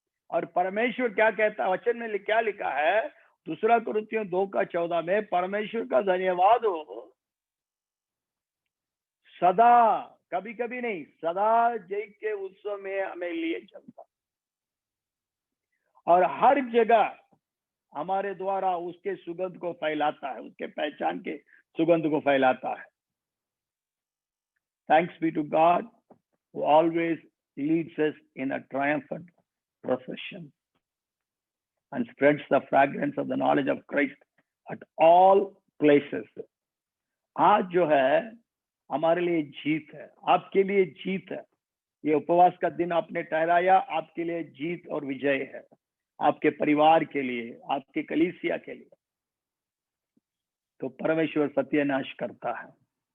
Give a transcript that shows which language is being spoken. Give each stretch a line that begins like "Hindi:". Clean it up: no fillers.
Hindi: और परमेश्वर क्या कहता है? वचन में क्या लिखा है? दूसरा कुरिन्थियों 2 का 14 में, परमेश्वर का धन्यवाद हो सदा, कभी कभी नहीं, सदा जय के उत्सव में हमें लिए चलता, और हर जगह हमारे द्वारा उसके सुगंध को फैलाता है, उसके पहचान के सुगंध को फैलाता है।
English: Thanks be to God who always leads us in a triumphant procession and spreads the fragrance of the knowledge of Christ at all places.
Hindi: आज जो है हमारे लिए जीत है, आपके लिए जीत है। ये उपवास का दिन आपने ठहराया, आपके लिए जीत और विजय है, आपके परिवार के लिए, आपके कलीसिया के लिए। तो परमेश्वर सत्यानाश करता है।